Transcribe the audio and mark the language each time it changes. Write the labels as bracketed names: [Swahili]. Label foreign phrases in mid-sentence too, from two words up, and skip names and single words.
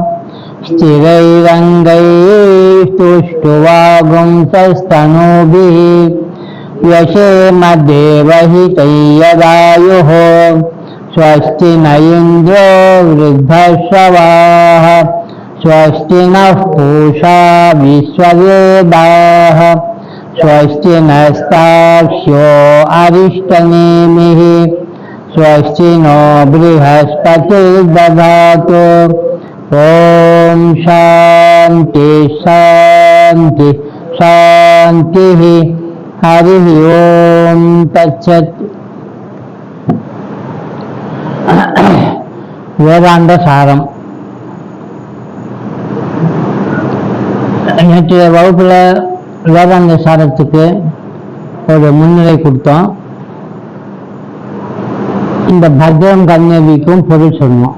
[Sanskrit] स्थिरैरङ्गैस्तुष्ट्वागुंसस्तनूभिः यशेम देवहितैर्यदायुः स्वस्ति न इन्द्रो वृद्धश्रवाः स्वस्ति नः पूषा विश्ववेदाः स्वस्ति नस्ताक्ष्यो अरिष्टनेमिः स्वस्ति नो बृहस्पतिर्दधातु। ॐ शान्ति शान्ति शान्तिः। हरिः ओम तत्सत्। [Tamil] வேதாந்த சாரம். நேற்றைய வகுப்புல வேதாந்த சாரத்துக்கு ஒரு முன்னிலை கொடுத்தோம். இந்த [Sanskrit] भद्रं कर्णेभिक्कुम् [Tamil] பொருள் சொன்னோம்.